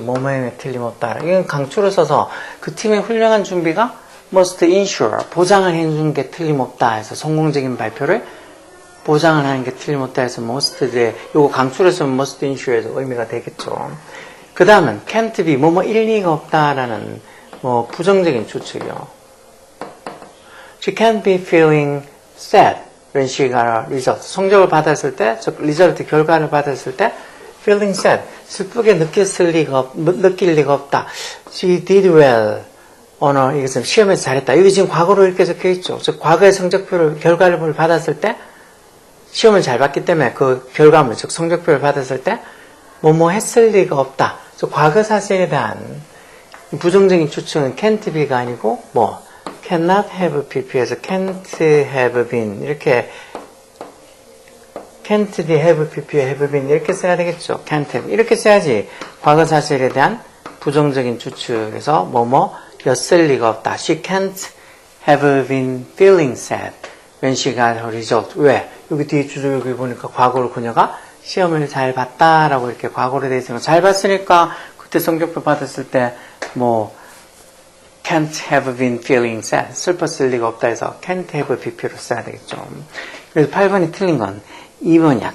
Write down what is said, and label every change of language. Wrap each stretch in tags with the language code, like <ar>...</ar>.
<ko>뭐뭐 해야 틀림없다. 이건 강추를 써서 그 팀의 훌륭한 준비가</ko> <en>must ensure</en> <ko>보장을 해준 게 틀림없다 해서 성공적인 발표를 보장을 하는 게 틀림없다 해서 must에 요거 강추를 쓰면 must ensure에도 의미가 되겠죠. 그 다음은</ko> <en>can't be</en> <ko>뭐뭐 일리가 없다라는 뭐 부정적인 추측이요.</ko> <en>She can't be feeling sad when she got a result.</en> <ko>성적을 받았을 때, 즉 리절트 결과를 받았을 때</ko> <en>feeling sad,</en> <ko>슬프게 느낄 리가 없다.</ko> <en>She did well on a,</en> <ko>이것은 시험에서 잘했다. 여기 지금 과거로 이렇게 적혀 있죠. 즉 과거의 성적표를 결과를 받았을 때 시험을 잘 봤기 때문에 그 결과물, 즉 성적표를 받았을 때 뭐뭐 했을 리가 없다. 즉 과거 사실에 대한 부정적인 추측은</ko> <en>can't be</en> <ko>가 아니고 뭐</ko> <en>cannot have pp</en> <ko>에서</ko> <en>can't have been</en> <ko>이렇게</ko> <en>can't have pp have been</en> <ko>이렇게 써야 되겠죠.</ko> <en>can't have</en> <ko>이렇게 써야지 과거 사실에 대한 부정적인 추측에서 뭐뭐였을 리가 없다.</ko> <en>She can't have been feeling sad when she got her result.</en> <ko>왜? 여기 뒤에 주소 여기 보니까 과거로 그녀가 시험을 잘 봤다라고 이렇게 과거로 되어 있으니까 잘 봤으니까 그때 성적표 받았을 때 뭐</ko> <en>can't have been feeling sad.</en> <ko>슬펐을 리가 없다 해서</ko> <en>can't have pp</en> <ko>로 써야 되겠죠. 그래서 8번이 틀린 건 2번이야.</ko>